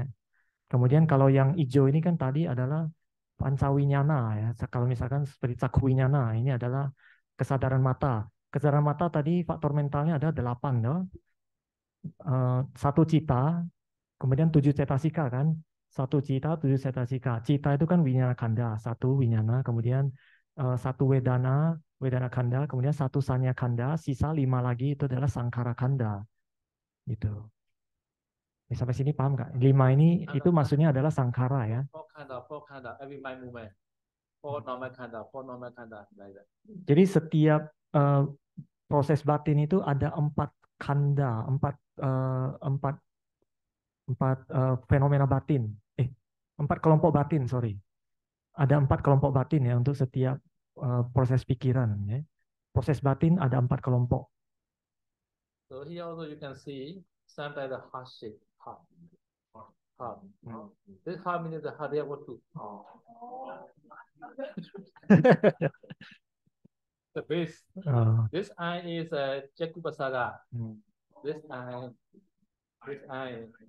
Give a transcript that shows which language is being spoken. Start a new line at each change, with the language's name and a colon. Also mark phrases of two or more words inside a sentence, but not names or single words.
Indonesian: Kemudian kalau yang hijau ini kan tadi adalah Pancawinyana ya. Kalau misalkan seperti Cakwinyana, ini adalah kesadaran mata. Kesadaran mata tadi faktor mentalnya ada 8 loh. 1 cita, kemudian 7 cetasika kan. 1 cita, 7 cetasika. Cita itu kan
Pali: winyana kanda,
Indonesian: 1 winyana, kemudian 1
Pali: wedana kanda,
Indonesian: kemudian 1
Pali: sanya kanda,
Indonesian: sisa 5 lagi itu adalah
Pali: sangkara kanda.
Indonesian: Gitu. Ya, sampai sini paham nggak? 5 ini itu maksudnya adalah sangkara ya.
English: 4 khanda, every mind movement. 4 normal khanda, like that.
Indonesian: Jadi setiap proses batin itu ada 4 kanda, 4 fenomena batin. 4 kelompok batin, sorry. Ada 4 kelompok batin ya untuk setiap proses pikiran. Ya. Proses batin ada 4 kelompok.
English: So here also you can see sometimes the heart shape, heart. This heart means the heart what to. The base. This eye is Jakupasara. This eye.